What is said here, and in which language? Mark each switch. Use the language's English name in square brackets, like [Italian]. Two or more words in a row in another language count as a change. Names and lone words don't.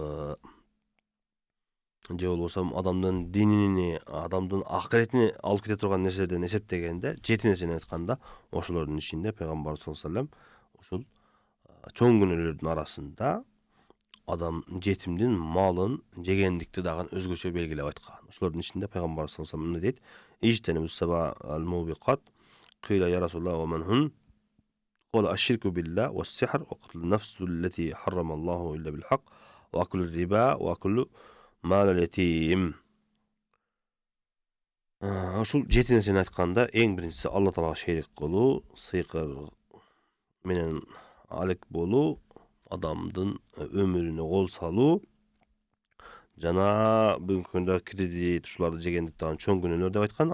[Kyrgyz] же болбосо адамдын динини, адамдын акыретини алып кете турган нерселерден эсептегенде, 7 нерсени айтканда, ошолордун ичинде пайгамбар [Arabic] صلى الله عليه وسلم [Kyrgyz] ушул чоң күнөөлөрдүн арасында адам жетимдин малын жегендикти дагы өзгөчө белгилеп айткан. Ошолордун ичинде пайгамбар [Arabic] صلى الله عليه وسلم [Kyrgyz] эмне дейт? [Arabic] اجتنبوا السبع الموبقات قيل يا رسول الله ومن هن قال الشرك بالله والسحر وقتل النفس التي حرم الله إلا بالحق وأكل الربا وأكل مال اليتيم. [Kyrgyz] Ушул 7 нерсени айтканда эң биринчиси Алла Таалага шерик кылуу, сыйкыр менен алек болуу, адамдын өмүрүнө кол салуу, жана бүгүнкү күндө кредит ушуларды жегендик дагы чоң күнөөлөр деп айткан.